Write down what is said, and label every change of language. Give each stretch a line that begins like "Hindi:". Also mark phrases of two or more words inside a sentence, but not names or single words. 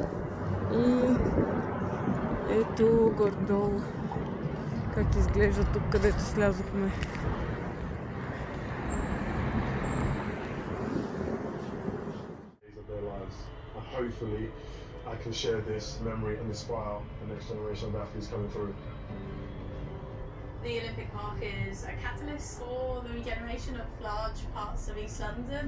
Bulgarian: И ето горе-долу как изглежда тук, където слязохме.
English: Hopefully I can share this memory and inspire the next generation of athletes coming through. The Olympic Park is a catalyst for the regeneration of large parts of East London.